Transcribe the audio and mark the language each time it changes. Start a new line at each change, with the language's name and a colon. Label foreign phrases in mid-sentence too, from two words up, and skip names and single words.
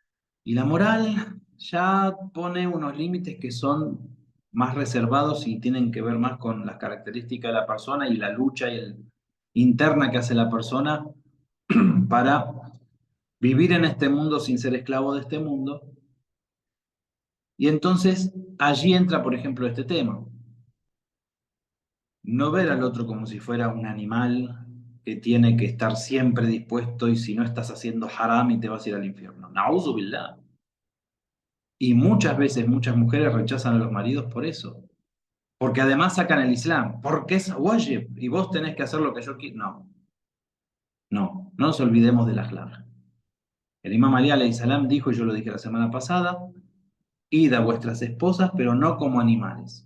Spanish: Y la moral ya pone unos límites que son más reservados y tienen que ver más con las características de la persona y la lucha interna que hace la persona para vivir en este mundo sin ser esclavo de este mundo. Y entonces allí entra, por ejemplo, este tema. No ver al otro como si fuera un animal que tiene que estar siempre dispuesto y si no estás haciendo haram y te vas a ir al infierno.
Arabic: نعوذ بالله.
Spanish: Y muchas veces muchas mujeres rechazan a los maridos por eso. Porque además sacan el Islam. Porque es wajib y vos tenés que hacer lo que yo quiero. No, no nos olvidemos del akhlaq. El Imam Ali
Arabic: عليه السلام
Spanish: dijo, y yo lo dije la semana pasada, id a vuestras esposas, pero no como animales.